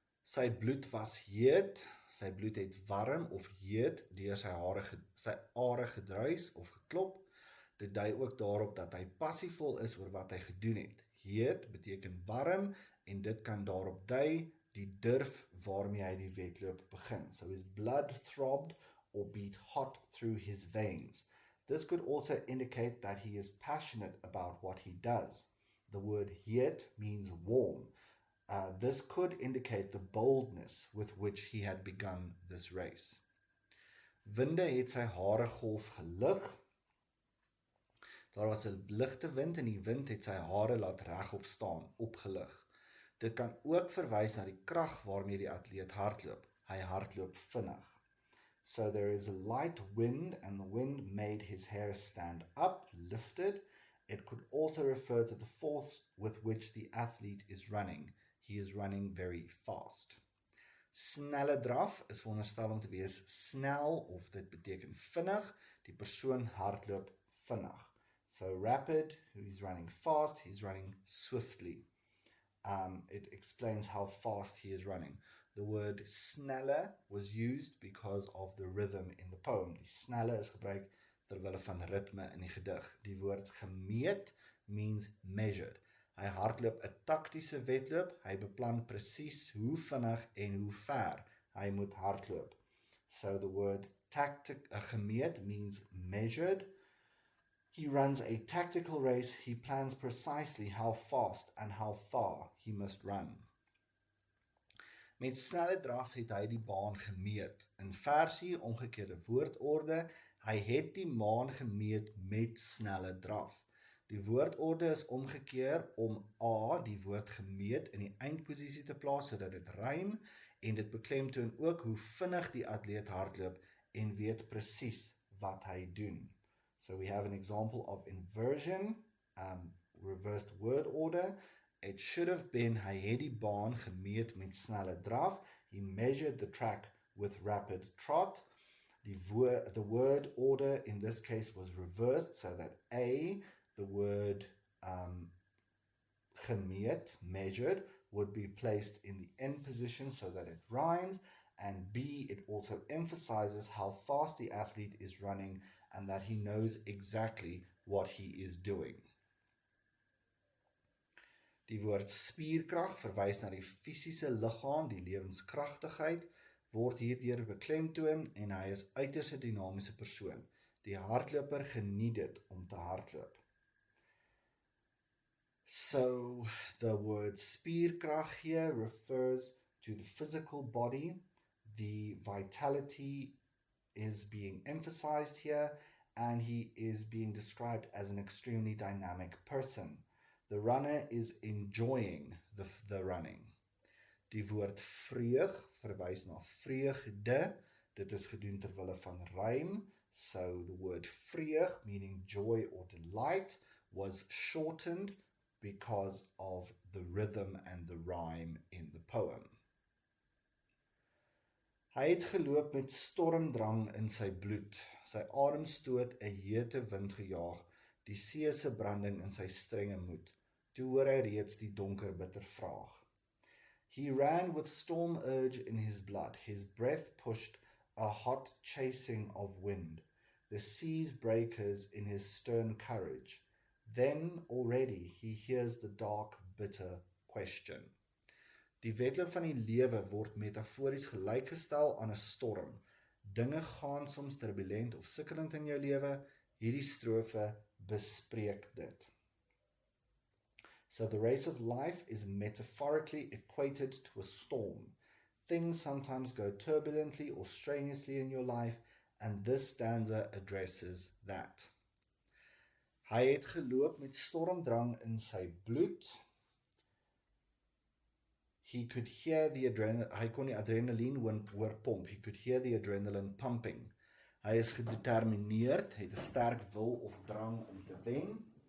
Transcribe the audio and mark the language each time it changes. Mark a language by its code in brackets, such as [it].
[af] Sy bloed was heet, sy bloed het warm of heet deur sy are gedruis of geklop. Dit dui ook daarop dat hy passievol is oor wat hy gedoen het. Heet beteken warm en dit kan daarop dui die durf waarmee hy die wedloop begin. [en] So his blood throbbed or beat hot through his veins. This could also indicate that he is passionate about what he does. The word heet means warm. This could indicate the boldness with which he had begun this race. [af] Winde het sy hare golf gelig. Daar was 'n ligte wind en die wind het sy hare laat regop staan, opgelig. Dit kan ook verwys na die krag waarmee die atleet hardloop. Hy hardloop vinnig. [en] So there is a light wind and the wind made his hair stand up, lifted. It could also refer to the force with which the athlete is running. He is running very fast. [af] Snelle draf is veronderstel om te wees snel of dit beteken vinnig. Die persoon hardloop vinnig. [en] So rapid, he's running fast, he's running swiftly. It explains how fast he is running. The word snelle was used because of the rhythm in the poem. [af] Die snelle is gebruik terwille van ritme in die gedig. Die woord gemeet [en] means measured. [af] Hy hardloop 'n taktiese wedloop. Hy beplan presies hoe vinnig en hoe ver hy moet hardloop. [en] So the word gemeet means measured. He runs a tactical race. He plans precisely how fast and how far he must run. [af] Met snelle draf het hy die baan gemeet. In versie omgekeerde woordorde, hy het die baan gemeet met snelle draf. Die woordorde is omgekeer om A, die woord gemeet, in die eindposisie te plaas sodat dit rym en dit beklemtoon ook hoe vinnig die atleet hardloop en weet presies wat hy doen. [en] So we have an example of inversion, reversed word order. It should have been, [af] hy het die baan gemeet met snelle draf. [en] He measured the track with rapid trot. The word order in this case was reversed, so that A, the word gemeet, measured, would be placed in the end position so that it rhymes, and B, it also emphasizes how fast the athlete is running and that he knows exactly what he is doing. [af] Die woord spierkrag verwys na die fisiese liggaam, die lewenskragtigheid, word hierdeur beklemtoon en hy is uiters 'n dinamiese persoon. Die hardloper geniet dit om te hardloop. [en] So the word spierkrag here refers to the physical body. The vitality is being emphasized here, and he is being described as an extremely dynamic person. The runner is enjoying the running. [af] Die woord vreug verwys na vreugde. Dit is gedoen terwille van rym. [en] So the word vreug, meaning joy or delight, was shortened because of the rhythm and the rhyme in the poem. [af] Hy het geloop met stormdrang in sy bloed. Sy ademstoot 'n hete wind gejaag, die see se branding in sy strenge moed. Toe hoor hy reeds die donker bitter vraag. [en] He ran with storm urge in his blood. His breath pushed a hot chasing of wind. The sea's breakers in his stern courage. Then already he hears the dark, bitter question. [af] Die wedloop van die lewe word metafories gelykgestel aan 'n storm. Dinge gaan soms turbulent of sukkelend in jou lewe. Hierdie strofe bespreek dit. [en] So the race of life is metaphorically equated to a storm. Things sometimes go turbulently or strenuously in your life, and this stanza addresses that. [af] Hy het geloop met stormdrang in sy bloed. [en] He could hear the [af] hy kon die adrenaline hoor pomp. [en] He could hear the adrenaline pumping. [af] Hy is gedetermineerd, het 'n sterk wil of drang om te wen.